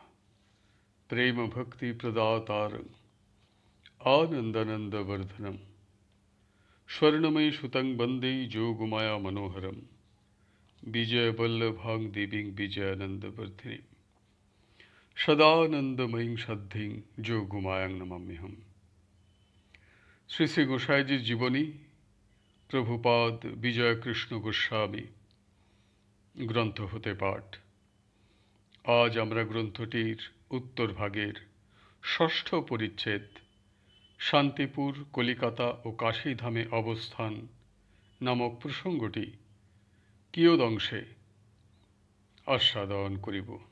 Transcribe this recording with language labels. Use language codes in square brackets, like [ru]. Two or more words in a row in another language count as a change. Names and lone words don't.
[sa] प्रेम भक्ति प्रदातारं आनंदानंद वर्धनम स्वर्णमयी सुतं वंदे जोगमाया मनोहरम विजय वल्लभां देवीं विजयानंद वर्धिनी सदानंदमयीं सद्धिं जोगमायां नमाम्यहम्। [bn] শ্রী শ্রী গোসাইজির জীবনী প্রভুপাদ বিজয় কৃষ্ণ গোস্বামী গ্রন্থ হতে পাঠ। আজ আমরা গ্রন্থটির উত্তর ভাগের ষষ্ঠ পরিচ্ছেদ শান্তিপুর, কলিকাতা ও কাশীধামে অবস্থান নামক প্রসঙ্গটি কিয়দংশে আস্বাদন করিব।